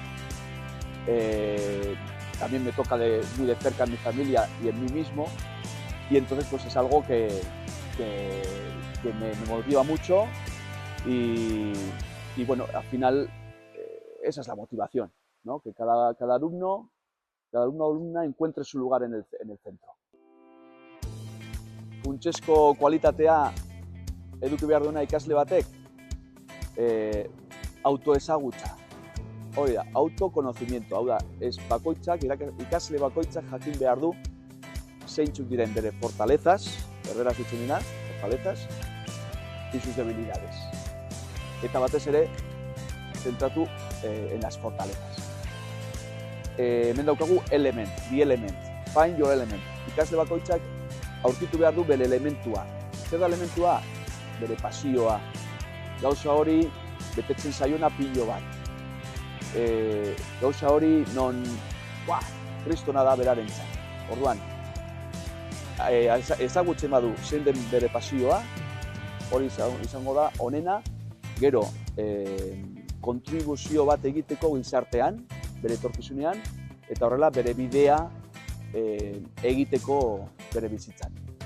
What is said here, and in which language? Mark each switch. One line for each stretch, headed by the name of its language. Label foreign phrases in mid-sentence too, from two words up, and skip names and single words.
Spanish: También me toca muy de cerca en mi familia y en mí mismo, y entonces pues es algo que me motiva mucho y bueno, al final esa es la motivación, ¿no? Que cada alumno o alumna encuentre su lugar en el centro.
Basque: Funtsezko kualitatea eduki behar duena ikasle batek, autoezagutza. Hori da, autoconocimiento. Hau da, ikasle bakoitzak jakin behar du zeintzuk diren bere fortalezas, erderaz ditzen dina,
Spanish: fortalezas, y sus debilidades.
Basque: Eta batez ere, zentratu
Spanish: en las fortalezas.
Basque: Hemen daukagu bi element,
English: find your element.
Basque: Ikasle bakoitzak aurkitu behar du bere elementua. Zer da elementua? Bere pasioa. Gauza hori betetzen zaiona pilo bat. Gauza hori non, kristona da berarentzat. Orduan, ezagutzen badu zein den bere pasioa, hori izango da onena, gero kontribuzio bat egiteko gizartean, bere etorkizunean, eta horrela bere bidea egiteko bere bizitzan.